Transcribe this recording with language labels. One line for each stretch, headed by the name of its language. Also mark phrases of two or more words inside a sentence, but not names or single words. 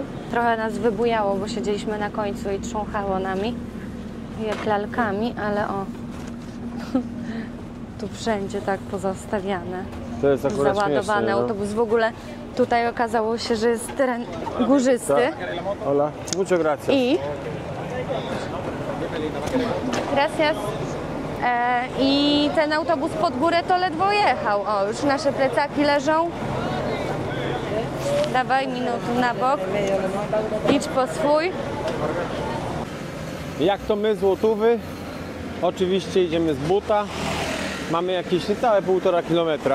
Polish: Trochę nas wybujało, bo siedzieliśmy na końcu i trząchało nami. Jak lalkami, ale o. Tu wszędzie tak pozastawiane. To jest akurat Załadowany śmieszne, no. autobus. W ogóle tutaj okazało się, że jest teren górzysty.
Spanish: Hola, muchas gracias.
Polish: I gracias. I ten autobus pod górę to ledwo jechał. O, już nasze plecaki leżą. Dawaj minutę na bok. Idź po swój. Jak to my, złotówy? Oczywiście idziemy z buta. Mamy jakieś niecałe 1,5 kilometra.